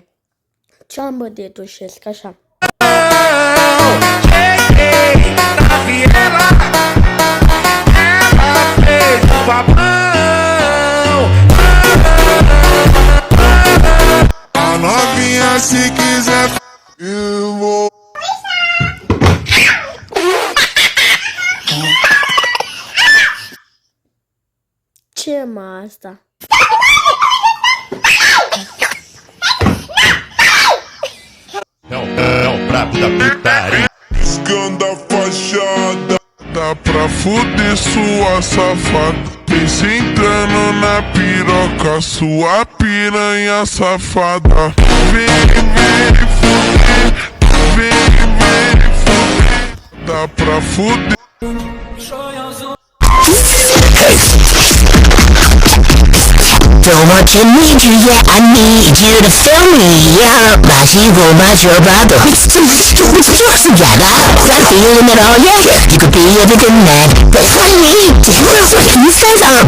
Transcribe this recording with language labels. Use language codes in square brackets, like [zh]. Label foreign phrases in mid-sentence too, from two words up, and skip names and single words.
[ro] Ce-am bă de tușesc, așa. [pt] A novinha se quiser eu vou. [ro] Ce mă asta? [pt] É o brabo da putaria. Escanda a fachada, dá pra fuder sua safada. Vem sentando na piroca, sua piranha safada. Vem, vem fuder, vem, vem fuder. Dá pra fuder. [en] Don't want to need you, yeah, I need you to feel me, yeah. My hero, my brother. Together, that feeling it all, yeah. You could be everything that, but for me, you says